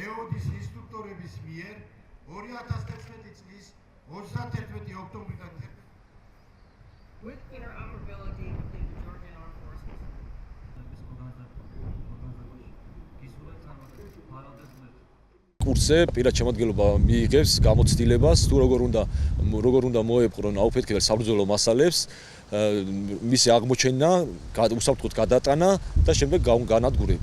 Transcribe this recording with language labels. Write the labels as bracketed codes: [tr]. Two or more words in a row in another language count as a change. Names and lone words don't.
[ka] ფეხბურთის ინსტრუქტორების მიერ 2011 წლის 31 ოქტომბრიდან [en] with interoperability with the Georgian Armed Forces. [ka] კურსზე პირად შემადგენლობა მიიღებს გამოცდილებას თუ როგორ უნდა მოეპყრონ აუფეთქებელ საბრძოლო მასალებს, მისი აღმოჩენა, უსაფრთხოდ გადატანა და შემდეგ განადგურება.